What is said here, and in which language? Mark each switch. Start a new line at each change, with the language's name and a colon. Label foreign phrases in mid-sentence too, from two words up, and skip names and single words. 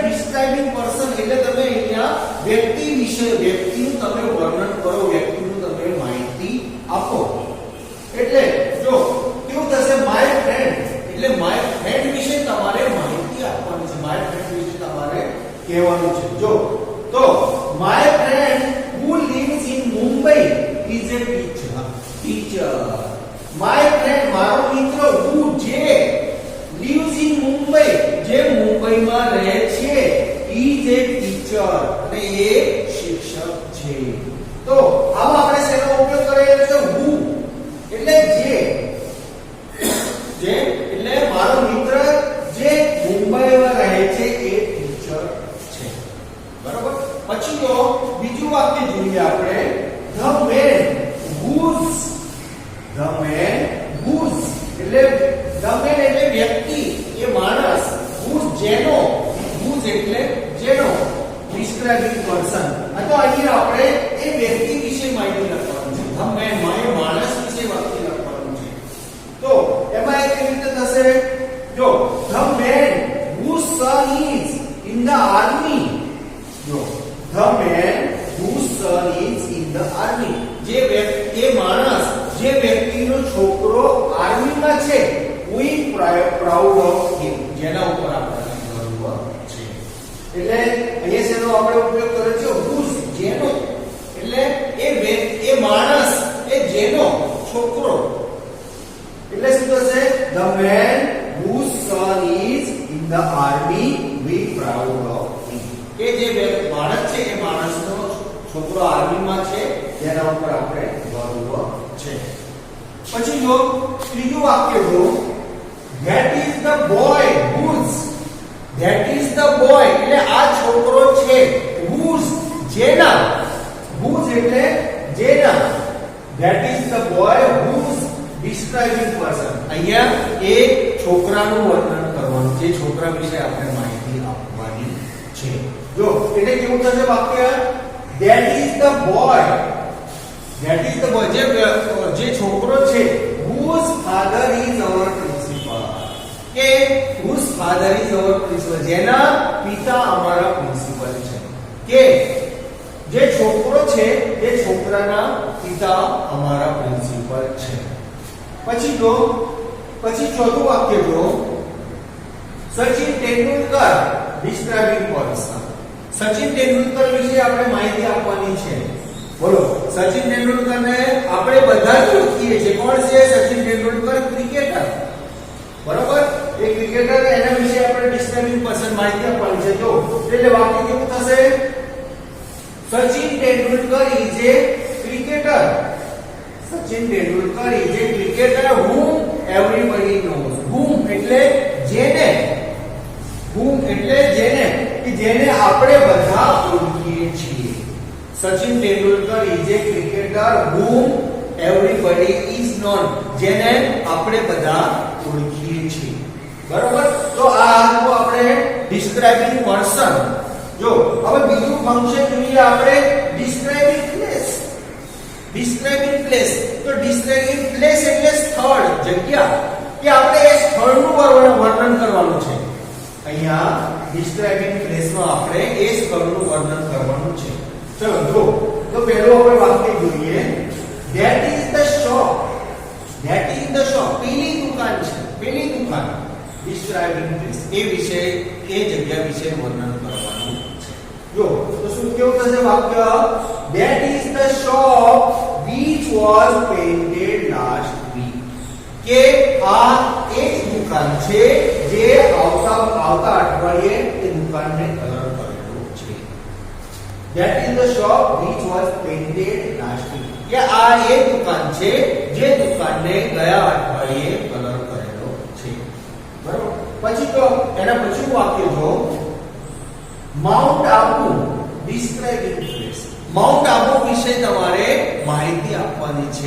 English: describing person
Gujarati: એટલે તમે અહીંયા વ્યક્તિ વિશે, વ્યક્તિનું તમે વર્ણન કરો, વ્યક્તિનું તમે માહિતી આપો. એટલે જો કેવું થશે,
English: my friend
Gujarati: એટલે
English: my friend
Gujarati: વિશે તમારે માહિતી આપવાની છે,
English: my friend
Gujarati: વિશે તમારે કહેવાનું છે. જો તો
English: my friend who lives in Mumbai is a teacher. my friend
Gujarati: મારો મિત્ર, who જે
English: lives in Mumbai
Gujarati: જે મુંબઈમાં રહે છે,
English: is a teacher
Gujarati: અને એ શિક્ષક છે. તો આમાં આપણે શેનો ઉપયોગ કરેલો છે? who એટલે જે એટલે મારો મિત્ર જે મુંબઈમાં રહે છે એ ટીચર છે. બરાબર. પછી તો બીજું વાક્ય જોઈએ આપણે,
English: the man whose. the man whose
Gujarati: એટલે
English: the man
Gujarati: એટલે વ્યક્તિ, એ માણસ, whose જેનો, whose એટલે જેનો,
English: describing person.
Gujarati: તો અહીંયા આપણે એ વ્યક્તિ વિશે માહિતી લખવાની છે.
English: the man
Gujarati: માય માણસ વિશે વાક્ય લખવાનું છે. તો એમાં એક રીતે થશે, જો
English: the man whose son is in the army.
Gujarati: જો
English: the man whose son is in the army
Gujarati: જે વ્યક્તિ, એ માણસ જે વ્યક્તિનો છોકરો આર્મીમાં છે,
English: we proud of him
Gujarati: જેના ઉપર આપણે ગર્વ છે. એટલે અહીંયા શેનો આપણે ઉપયોગ કર્યો છે? whose જેનો એટલે એ માણસ, એ જેનો છોકરો. એટલે શું થશે?
English: the man whose son is in the army we proud of him.
Gujarati: કે જે માણસ છે, એ માણસનો છોકરો આર્મીમાં છે, જેના ઉપર આપણે ગર્વ છે. પછી જો ત્રીજું વાક્ય જો,
English: that is the boy whose. that is the boy
Gujarati: એટલે આ છોકરો છે, whose જેના, whose એટલે જેના.
English: that is the boy whose describing person.
Gujarati: અહીંયા એ છોકરાનું વર્ણન કરવાનું, જે છોકરા વિશે આપણે માહિતી આપવાની છે. જો એટલે કેવું થશે વાક્ય?
English: that is the boy. that is the boy
Gujarati: જે છોકરો છે,
English: whose father is our principal.
Gujarati: કે
English: whose father is our principal
Gujarati: જેના પિતા અમારા પ્રિન્સિપલ છે. કે જે છોકરો છે એ છોકરાના પિતા અમારા પ્રિન્સિપલ છે. પછી ચોથું વાક્ય જો, સચિન તેંડુલકર
English: describing person.
Gujarati: સચિન તેંડુલકર વિશે આપણે માહિતી આપવાની છે. બોલો, સચિન તેંડુલકરને આપણે બધા જ ઓળખીએ છીએ. કોણ છે સચિન તેંડુલકર? ક્રિકેટર. બરોબર. એ ક્રિકેટર, એના વિશે આપણે
English: describing person
Gujarati: માહિતી આપવાની છે. જો એટલે વાક્ય કેવું થશે? સચિન તેંડુલકર
English: is a cricketer. સચિન તેંડુલકર is a cricketer whom everybody knows.
Gujarati: whom એટલે એટલે જેને આપણે બધા ઓળખીએ છીએ.
English: સચિન તેંડુલકર is a cricketer whom everybody is known.
Gujarati: જેને આપણે બધા ઓળખીએ છીએ. બરોબર? તો આ હતું આપણે
English: describing person.
Gujarati: જો હવે બીજું ફંક્શન જોઈએ આપણે
English: describing place. describing place
Gujarati: તો
English: describing place
Gujarati: એટલે સ્થળ, જગ્યા કે આપણે એ સ્થળનું વર્ણન કરવાનું છે. અહીંયા
English: describing placeમાં
Gujarati: આપણે એ સ્થળનું વર્ણન કરવાનું છે. ચલો જો તો પહેલો આપણે વાક્ય જોઈએ
English: that is the shop. that is the shop.
Gujarati: પેલી દુકાન છે, પેલી દુકાન.
English: describing place
Gujarati: એ વિશે, એ જગ્યા વિશે વર્ણન કરવાનું છે. જો તો શું કેવું થશે વાક્ય
English: that is the shop which was painted last week.
Gujarati: કે આ એક દુકાન છે જે આવતા અઠવાડિયે એ દુકાનને કલર કરેલો છે.
English: that is the shop which was painted last week.
Gujarati: કે આ એક દુકાન છે જે દુકાનને ગયા અઠવાડિયે કલર કરેલો છે. બરોબર? પછી તો એના પછી વાક્ય જો માઉન્ટ આબુ
English: describing place.
Gujarati: માઉન્ટ આબુ વિશે તમારે માહિતી આપવાની છે.